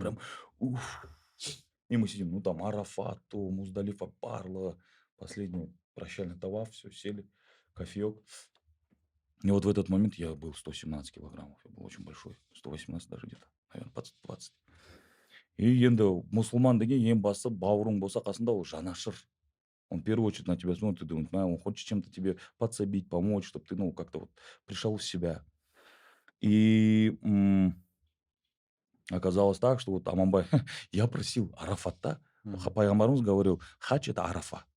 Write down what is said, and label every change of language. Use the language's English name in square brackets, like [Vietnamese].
[Russian] прям, уф. И мы сидим, ну там Арафат, то Муздалифа, Парла, последний прощальный таваф, все, сели, кофеек. И вот в этот момент я был 117 килограммов, я был очень большой, 118 даже где-то, наверное, под 20. [Kazakh] И енді мұсылман деген ең басы бауырың болса қасында ол жанашыр. [Russian] Он в первую очередь на тебя смотрит и думает, он хочет чем-то тебе подсобить, помочь, чтобы ты, ну, как-то вот пришел в себя. И оказалось так, что вот Аманбай, я просил Арафата, Мгм. пайғамбарымыз говорил, хадж это Арафа.